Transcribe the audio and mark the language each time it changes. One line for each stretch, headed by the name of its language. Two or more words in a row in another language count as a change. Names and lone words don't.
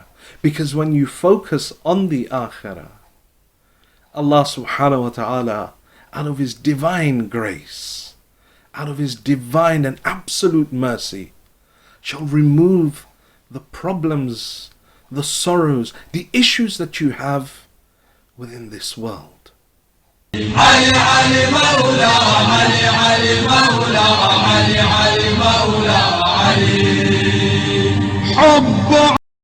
English: Because when you focus on the akhirah,
Arabic: الله سبحانه وتعالى,
English: out of His divine grace, out of His divine and absolute mercy, shall remove the problems, the sorrows, the issues that you have within this world.
Arabic: علي علي مولا علي علي مولا علي علي مولا علي حب